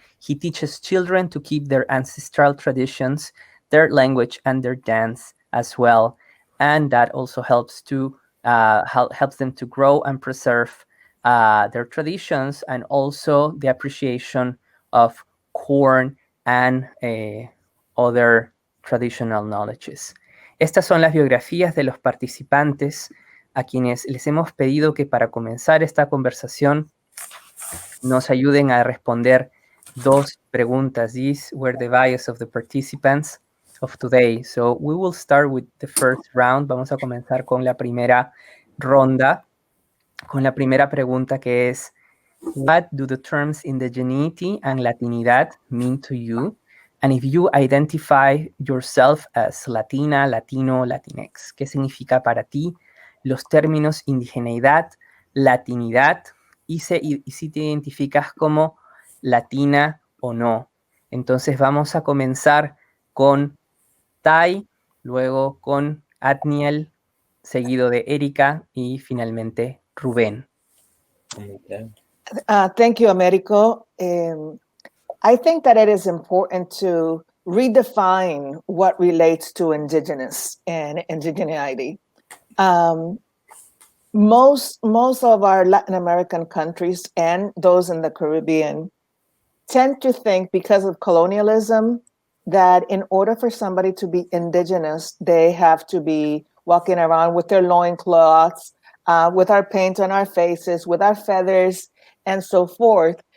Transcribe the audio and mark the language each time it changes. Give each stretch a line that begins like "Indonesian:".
English: He teaches children to keep their ancestral traditions, their language, and their dance as well. And that also helps them to grow and preserve their traditions, and also the appreciation of corn and other traditional knowledges.
Spanish: Estas son las biografías de los participantes a quienes les hemos pedido que para comenzar esta conversación nos ayuden a responder dos preguntas.
English: These were the bios of the participants of today. So we will start with the first round.
Spanish: Vamos a comenzar con la primera ronda, con la primera pregunta, que es:
English: what do the terms indigeneity and Latinidad mean to you? And if you identify yourself as Latina, Latino, Latinx,
Spanish: ¿qué significa para ti los términos indigeneidad, latinidad, y si te identificas como latina o no? Entonces vamos a comenzar con Tai, luego con Adniel, seguido de Erika y finalmente Rubén.
English: Okay. Thank you, Americo. I think that it is important to redefine what relates to indigenous and indigeneity. Most of our Latin American countries and those in the Caribbean tend to think, because of colonialism, that in order for somebody to be indigenous, they have to be walking around with their loincloths, with our paint on our faces, with our feathers, and so forth.